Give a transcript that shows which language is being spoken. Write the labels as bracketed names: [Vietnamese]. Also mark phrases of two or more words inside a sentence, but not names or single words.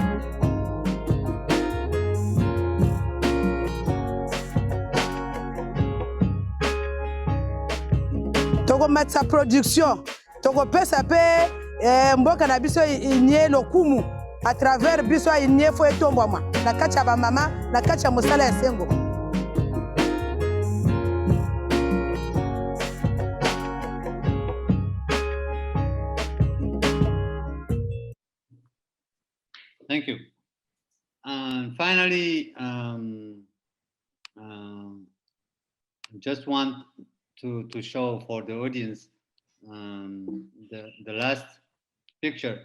[Lingala] Tokomatisa production tokopesa mpe mboka na biso inye lokumu [French] à travers [Lingala] biso inye fo etombwama na kati ya bamama na kati ya mosala ya sengo. [English] Thank you. And finally, just want to show for the audience the last picture.